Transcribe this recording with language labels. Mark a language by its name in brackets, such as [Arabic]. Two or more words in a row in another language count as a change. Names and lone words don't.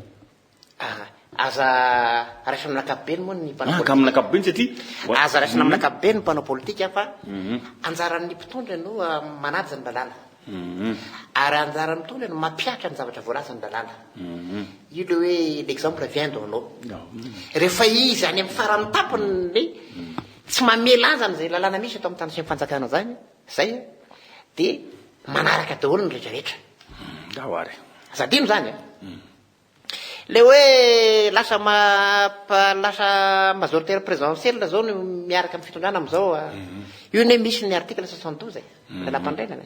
[Malagasy] Aza raisina amin'ny ankapobeny moa ny mpanao politika. Amin'ny ankapobeny satria aza raisina amin'ny ankapobeny ny mpanao politika fa anjaran'ny mpitondra no manaja ny lalàna. Ary anjaran'ny mpitondra no mampiatra ny zavatra voalaza ny lalàna. Io le hoe [French] l'exemple vient de nous. [Malagasy] Rehefa izy any amin'ny farany tapony tsy mamelanja an'izay lalàna misy eto amin'ny tany sy ny fanjakana zany, zay de manaraka daholo ny rehetrarehetra. Azadino zany. Le hoe lasa [French] majoritaire présidentielle [Malagasy] zao no miaraka amin'ny fitondrana am'izao io ne misy ny article 72 lalam-pandrenana.